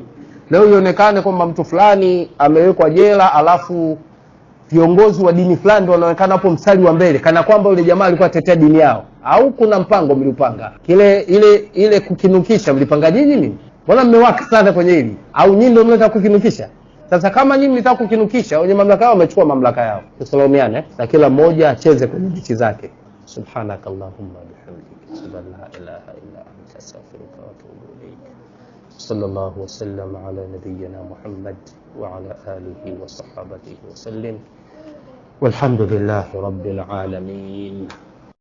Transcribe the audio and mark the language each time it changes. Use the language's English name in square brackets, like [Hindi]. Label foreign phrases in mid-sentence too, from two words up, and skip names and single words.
[Swahili] Leo ionekane kwamba mtu fulani amewekwa jela, alafu viongozi wa dini fulani ndio wanaonekana hapo mstari wa mbele, kana kwamba yule jamaa alikuwa atetea dini yao. Au kuna mpango mliupanga? Ile kukinukisha mlipanga nyinyi nini? Mbona mmewaka sana kwenye hili? Au nyinyi ndio mnataka kukinukisha? Sasa kama nyinyi mlitaka kukinukisha, wenye mamlaka yao wamechukua mamlaka yao. Tusalimiane na kila mmoja acheze kwenye nchi zake. [Arabic] سبحانك اللهم وبحمدك، لا إله إلا أنت، أستغفرك وأتوب إليك. صلى الله وسلم على نبينا محمد وعلى آله وصحبه وسلم. والحمد لله رب العالمين.